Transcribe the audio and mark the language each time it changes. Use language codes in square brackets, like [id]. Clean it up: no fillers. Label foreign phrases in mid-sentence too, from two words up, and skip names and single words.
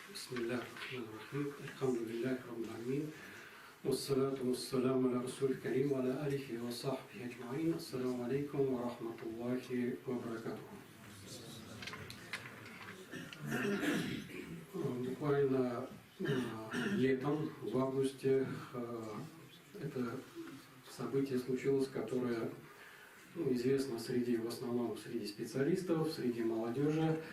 [ar] بسم الله الرحمن الرحيم. الحمد لله رب العالمين. والصلاة والسلام على رسوله الكريم وعلى آله وصحبه أجمعين. السلام عليكم ورحمة الله وبركاته. [ru] Буквально летом, в августе, это событие случилось, которое известно в основном среди специалистов, среди молодежи.